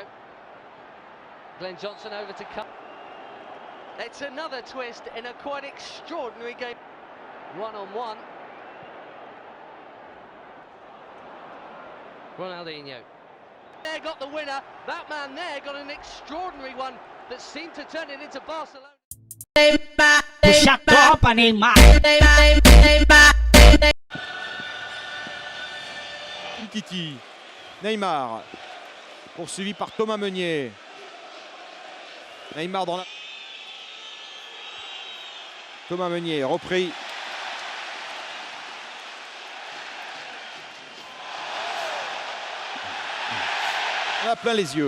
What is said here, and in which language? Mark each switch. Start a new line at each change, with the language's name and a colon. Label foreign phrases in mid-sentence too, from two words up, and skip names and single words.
English: Glenn Johnson over to cut. It's another twist in a quite extraordinary game. One-on-one. Ronaldinho. There got the winner. That man there got an extraordinary one that seemed to turn it into Barcelona.
Portuguese: Puxa a copa, Neymar.
French: Umtiti, Neymar, poursuivi par Thomas Meunier. Neymar dans la... Thomas Meunier, repris. On a plein les yeux.